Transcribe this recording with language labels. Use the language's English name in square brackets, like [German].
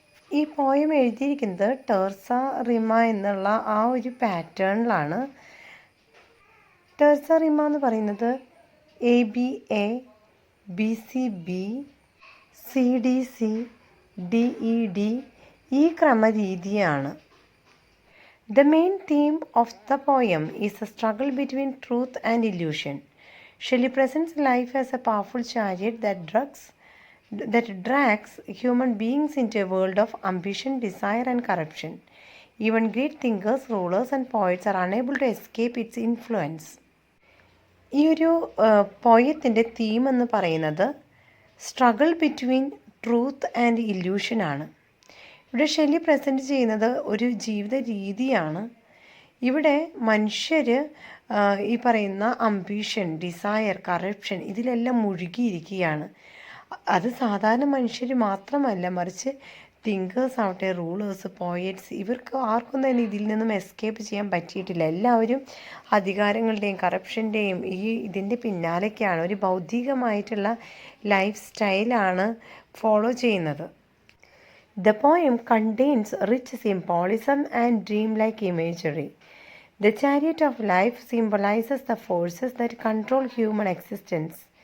[Malayalam] ഈ പോയം എഴുതിയിരിക്കുന്നത് ടെർസ റിമ എന്നുള്ള ആ ഒരു പാറ്റേണിലാണ്. ടെർസ റിമ എന്ന് പറയുന്നത് ABA, BCB, CDC, DED ഈ ക്രമരീതിയാണ്. [English] The main theme of the poem is a struggle between truth and illusion. Shelley presents life as a powerful chariot that drags human beings into a world of ambition, desire and corruption. Even great thinkers, rulers and poets are unable to escape its influence. [Malayalam] ഈ ഒരു പോയത്തിൻ്റെ theme എന്ന് പറയുന്നത് [English] struggle between truth and [Malayalam] ഇല്യൂഷനാണ്. ഇവിടെ Shelly present ചെയ്യുന്നത് ഒരു ജീവിത രീതിയാണ്. ഇവിടെ മനുഷ്യർ ഈ പറയുന്ന അംബീഷൻ, ഡിസയർ, കറപ്ഷൻ ഇതിലെല്ലാം മുഴുകിയിരിക്കുകയാണ്. അത് സാധാരണ മനുഷ്യർ മാത്രമല്ല, മറിച്ച് തിങ്കേഴ്സ് ആവട്ടെ, റൂളേഴ്സ്, പോയറ്റ്സ്, ഇവർക്ക് ആർക്കും തന്നെ ഇതിൽ നിന്നും എസ്കേപ്പ് ചെയ്യാൻ പറ്റിയിട്ടില്ല. എല്ലാവരും അധികാരങ്ങളുടെയും കറപ്ഷൻ്റെയും ഇതിൻ്റെ പിന്നാലേക്കാണ്. ഒരു ഭൗതികമായിട്ടുള്ള ലൈഫ് സ്റ്റൈലാണ് ഫോളോ ചെയ്യുന്നത്. [English] The poem contains rich symbolism and dreamlike imagery. The chariot of life symbolizes the forces that control human existence.